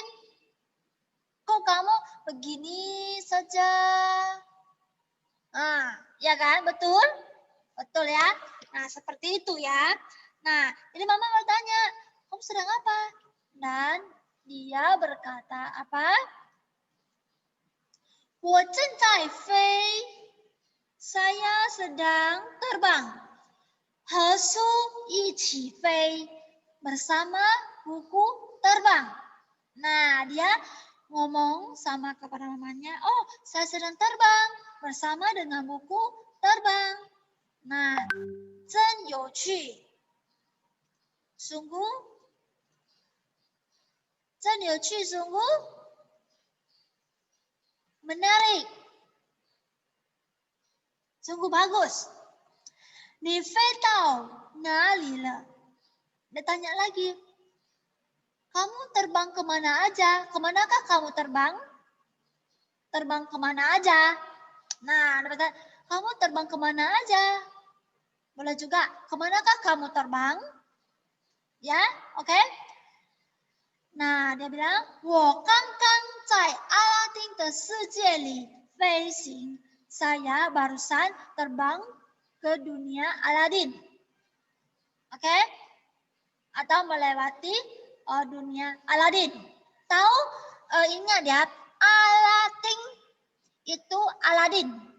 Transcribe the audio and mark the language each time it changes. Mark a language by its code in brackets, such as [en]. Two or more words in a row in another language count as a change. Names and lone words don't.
[id] Kok kamu begini saja? Nah, ya kan? Betul? Betul ya? Nah, seperti itu ya. Nah, jadi mama bertanya, kamu sedang apa? Dan dia berkata apa? [zh] 我正在飞. [id] Saya sedang terbang. [zh] 和书一起飞. [id] Bersama buku terbang. Nah, dia ngomong sama kepada mamanya, oh saya sedang terbang bersama dengan buku terbang. Nah, [zh] 真有趣. Sungguh, 真有趣, [id] sungguh menarik. Sungguh bagus. [zh] 你飞到哪里了? [id] Dia tanya lagi, kamu terbang kemana aja? Kemanakah kamu terbang? Terbang kemana aja? Nah, dia bertanya, kamu terbang kemana aja? Boleh juga, kemanakah kamu terbang? Ya, oke? Nah, dia bilang, [zh] 我刚刚在阿拉丁的世界里飞行. [id] Saya barusan terbang ke dunia Aladin. Oke? Atau melewati dunia Aladin. Tahu, ingat ya, Aladin itu Aladin.